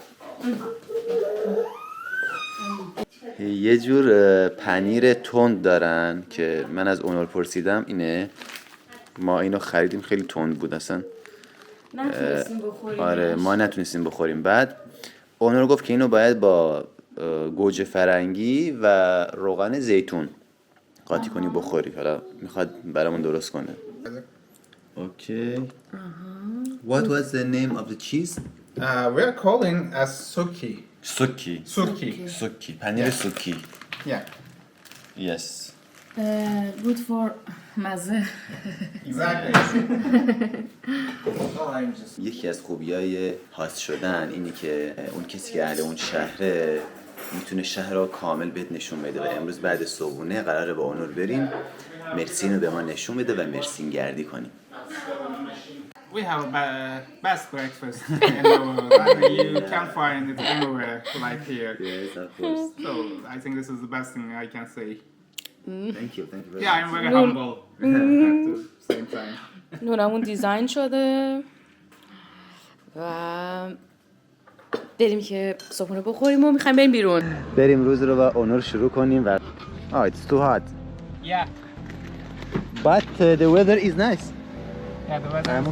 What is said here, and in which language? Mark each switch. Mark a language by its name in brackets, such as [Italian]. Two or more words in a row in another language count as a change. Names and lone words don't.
[Persian] یه جور پنیر تند دارن که من از اونور پرسیدم اینه، ما اینو خریدیم خیلی تند بود اصلا. نتونستیم بخوریم. آره ما نتونستیم بخوریم. بعد اونور گفت که اینو باید با گوجه فرنگی و روغن زیتون قاطی کنی بخوری. حالا میخواد برامون درست کنه. اوکی. [English] What was the name of the cheese? We are calling as suki. [Persian] سوکی. Suki. پنیر سوکی. [English] Yeah. Yes. good for مزه. Exactly. [Persian] یکی از خوبیای هاست شدن اینی که اون کسی که اهل اون شهره میتونه شهر رو کامل بهت نشون بده و امروز بعد صبحونه قراره با اونور بریم مرسین رو به ما نشون بده و مرسین گردی کنیم. [English] We have a best breakfast in the world. I mean, you can't find it anywhere like here. Yes, of course. So I think this is the best thing I can say. Thank you very much. Yeah, I'm very humble at the same time. [Persian] نونمون دیزاین شده و بریم که صبحونه بخوریم و میخوایم بریم بیرون. بریم روز رو با اونور شروع کنیم و [English] it's too hot. Yeah. But the weather is nice. Yeah, the weather I'm